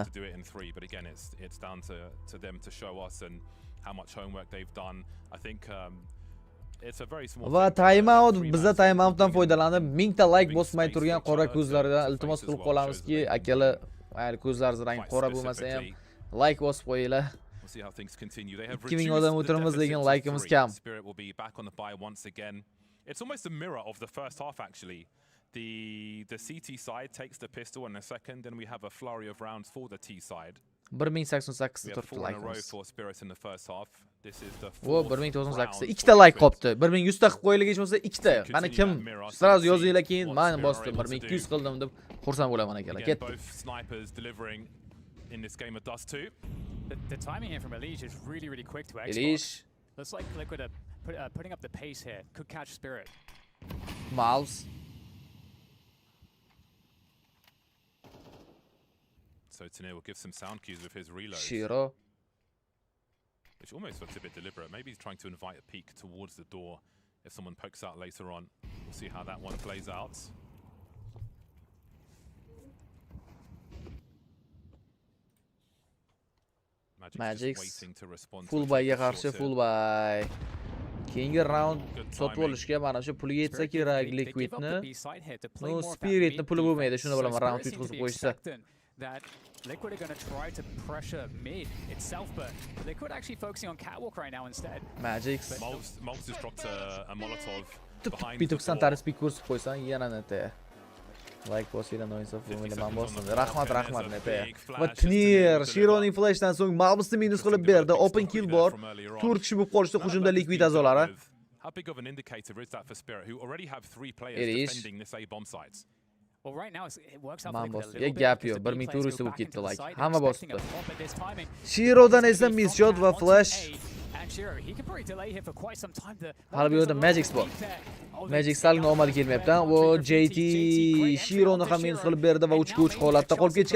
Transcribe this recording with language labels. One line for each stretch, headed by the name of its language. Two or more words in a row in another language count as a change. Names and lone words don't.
English: But again, it's down to them to show us and how much homework they've done. I think it's a very small. Va time out,
Uzbek: bizda time outdan foydalanib 1000 ta like bosmay turgan qora ko'zlaridan iltimos qilib qolamizki, akalar, mayli ko'zlaringiz rangi qora bo'lmasa ham like bosib qo'yinglar.
English: See how things continue. They have
Uzbek: 2000 odam o'tiramiz lekin likeimiz kam.
English: Spirit will be back on the buy once again. It's almost a mirror of the first half actually. The CT side takes the pistol in a second, and we have a flurry of rounds for the T side.
Uzbek: 1088 turibdi like.
English: For Spirit in the first half. This is the
Uzbek: 1088 ikkita like qopti. 1100 ta qilib qo'yilgan hech bo'lmasa ikkita. Qani kim? Sразу yozinglar keyin men bosdim 1200 qildim deb xursand bo'laman akalar. Ketdi.
English: Both snipers delivering in this game of Dust 2. The timing here from Elige is really quick to export. Elige. Looks like Liquid are putting up the pace here. Could catch Spirit. Mouse. So Tanir will give some sound cues with his reload. Shiro. Which almost looks a bit deliberate. Maybe he's trying to invite a peek towards the door if someone pokes out later on. We'll see how that one plays out.
Uzbek: Magic
English: full buyga
Uzbek: qarshi
English: full buy.
Uzbek: Keyingi round sotib olishga mana shu pulga yetsa kerak Liquidni. No, Spiritni puli bo'lmaydi, shuni bilaman, round yutqizib qo'yishsa.
English: That Liquid are going to try to pressure mid itself, but Liquid actually focusing on catwalk right now instead. Magic. Moles just dropped a Molotov behind.
Uzbek: Bituksan taris pik ko'rsatib qo'ysan, yana neta. Like bosinglar noinsof o'ylaman bosdim. Rahmat neta. Va Tanir Shironing flashdan so'ng Mabusni minus qilib berdi.
English: Open kill
Uzbek: bor. 4 kishi bo'lib qolishdi hujumda Liquid a'zolari.
English: How big of an indicator is that for Spirit, who already have 3 players defending this A bomb sites? Well, right now it works out for Liquid a little bit.
Uzbek: Gap yo'q, 1400 bo'lib ketdi like. Hamma bosibdi. Shirodan esa
English: miss shot
Uzbek: va flash. Hali bu yerda Magic bor. Magic salgina omadi kelmayapti. O JT Shironi ham minus qilib berdi va 3-3 holatda qolib ketgan.